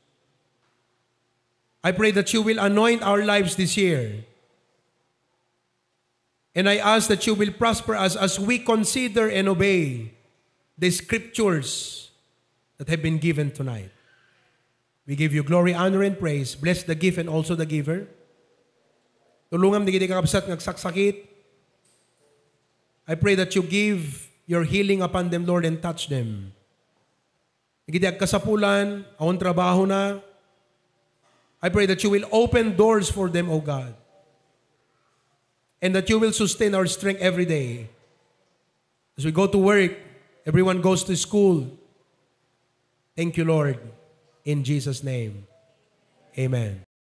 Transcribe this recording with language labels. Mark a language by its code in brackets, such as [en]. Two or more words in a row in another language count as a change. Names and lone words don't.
[en] I pray that you will anoint our lives this year. And I ask that you will prosper us as we consider and obey the scriptures that have been given tonight. We give you glory, honor, and praise. Bless the gift and also the giver. [ilo] Tulungan di kita kakabsat ngagsaksakit. [en] I pray that you give your healing upon them, Lord, and touch them. [ilo] Nagidi agkasapulan, awon trabaho na, [en] I pray that you will open doors for them, O God. And that you will sustain our strength every day. As we go to work, everyone goes to school. Thank you, Lord. In Jesus' name, amen.